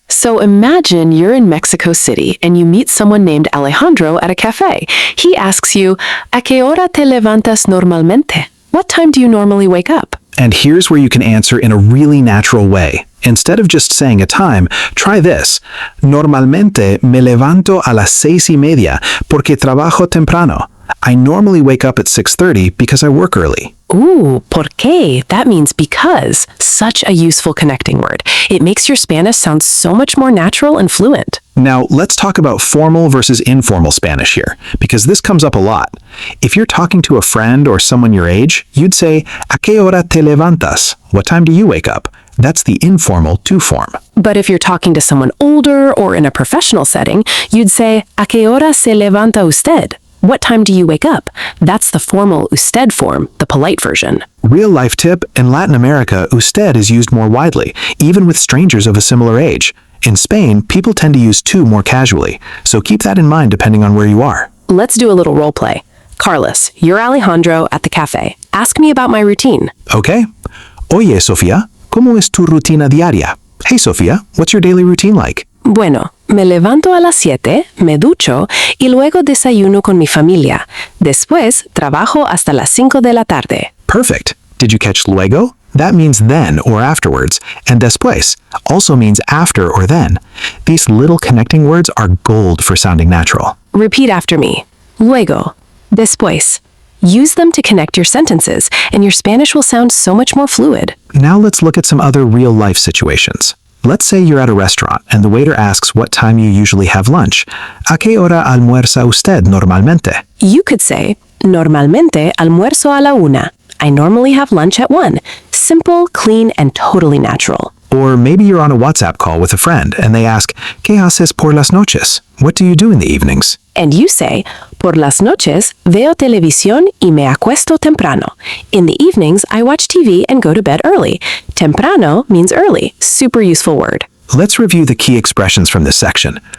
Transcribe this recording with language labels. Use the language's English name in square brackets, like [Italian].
[English] So imagine you're in Mexico City and you meet someone named Alejandro at a cafe. He asks you, [Spanish] ¿A qué hora te levantas normalmente? [English] What time do you normally wake up? And here's where you can answer in a really natural way. Instead of just saying a time, try this. [Spanish] Normalmente me levanto a las 6:30 porque trabajo temprano. [English] I normally wake up at 6:30 because I work early. Ooh, porque. That means because. Such a useful connecting word. It makes your Spanish sound so much more natural and fluent. Now, let's talk about formal versus informal Spanish here, because this comes up a lot. If you're talking to a friend or someone your age, you'd say, [Spanish] ¿A qué hora te levantas? [English] What time do you wake up? That's the informal to form. But if you're talking to someone older or in a professional setting, you'd say, [Spanish] ¿A qué hora se levanta usted? [English] What time do you wake up? That's the formal usted form, the polite version. Real life tip, in Latin America, usted is used more widely, even with strangers of a similar age. In Spain, people tend to use tú more casually, so keep that in mind depending on where you are. Let's do a little role play. Carlos, you're Alejandro at the cafe. Ask me about my routine. Okay. [Spanish] Oye, Sofía, ¿cómo es tu rutina diaria? [English] Hey, Sofía, what's your daily routine like? [Spanish] Bueno, me levanto a las 7, me ducho y luego desayuno con mi familia. Después, trabajo hasta las 5 de la tarde. [English] Perfect. Did you catch luego? That means then or afterwards, and después also means after or then. These little connecting words are gold for sounding natural. Repeat after me. Luego, después. Use them to connect your sentences, and your Spanish will sound so much more fluid. Now let's look at some other real-life situations. Let's say you're at a restaurant and the waiter asks what time you usually have lunch. [Spanish] ¿A qué hora almuerza usted normalmente? [English] You could say, [Spanish] Normalmente almuerzo a la 1. [English] I normally have lunch at 1. Simple, clean, and totally natural. Or maybe you're on a WhatsApp call with a friend and they ask, [Spanish] ¿Qué haces por las noches? [English] What do you do in the evenings? And you say, [Spanish] Por las noches veo televisión y me acuesto temprano. [English] In the evenings, I watch TV and go to bed early. Temprano means early. Super useful word. Let's review the key expressions from this section.